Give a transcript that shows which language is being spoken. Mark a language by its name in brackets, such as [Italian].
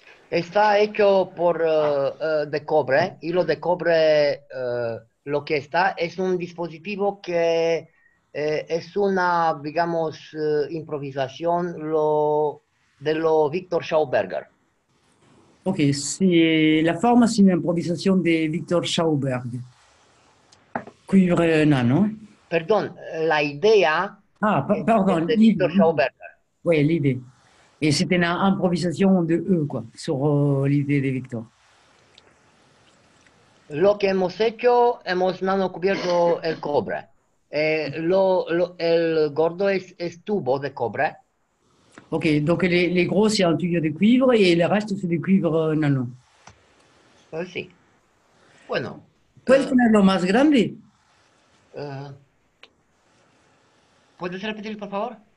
[Spanish] Está hecho de cobre, hilo de cobre. Lo que está es un dispositivo que es una, digamos, improvisación de lo Victor Schauberger. [French] Ok, la forme, c'est une improvisation de Victor Schauberg. Cuivre nano. [Spanish] Perdón, la idea. [French] Pardon, de Victor Schauberger. Oui, l'idée. Et c'était une improvisation de eux, quoi, sur l'idée de Victor. [Spanish] Lo que hemos hecho, hemos nanocubierto el cobre. El gordo es tubo de cobre. [French] Ok, donc les gros, c'est un tuyau de cuivre et le reste, c'est du cuivre nano. [Spanish] Sí. Bueno. ¿Puedes ponerlo más grande? ¿Puedes repetir, por favor?